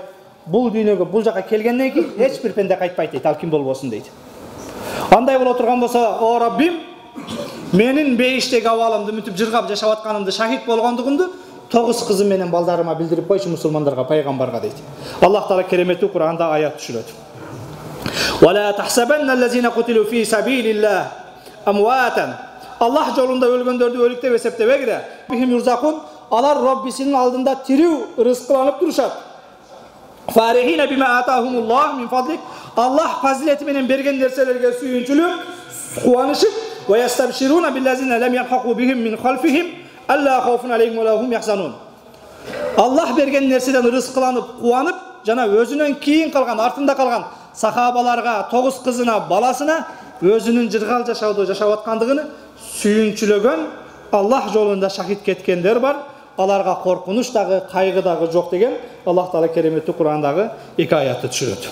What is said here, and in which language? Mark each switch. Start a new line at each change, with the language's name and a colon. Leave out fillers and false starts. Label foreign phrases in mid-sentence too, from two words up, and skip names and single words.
Kyrgyz: Бул дүйнөгө, бул жака келгенден кийин эч бир пенде кайтпайт" дейт, "ал ким болбосун" дейт. Андай боло турган болсо, "О Раббим, менин бейиштеги абалымды, мүнтип жыргап жашап атканымды, шахид болгондугумду 9 кызым менен балдарыма билдирип койчу мусулмандарга, пайгамбарга" дейт. Аллах Таала кереметтүү Кур'анда аят түшүрөт.
Arabic: "ولا تحسبن الذين قتلوا في سبيل الله أمواتا."
Kyrgyz: Аллах жолунда өлгөндөрдү өлүк деп эсептебегиле.
Arabic: "ربهم يرزقون."
Kyrgyz: Алар Роббисинин алдында тирүү, рызкыланып турушат.
Arabic: "فرحين بما آتاهم الله من فضله."
Kyrgyz: Аллах фазилети менен берген нерселерге сүйүнчүлүк, кубанышып,
Arabic: "ويستبشرون بالذين لم يلحقوا بهم من خلفهم ألا خوف عليهم ولا هم يحزنون."
Kyrgyz: Аллах берген нерседен рызкыланып, кубанып, жана өзүнөн кийин калган, артында калган сахабаларга, 9 кызына, баласына өзүнүн жыргал жашоодо жашап аткандыгын сүйүнчүлөгөн, Аллах жолунда шахид кеткендер бар. Аларга коркунуч дагы, кайгы дагы жок деген Аллах Таала кереметтүү Кур'андагы 2 аятты түшүрөт.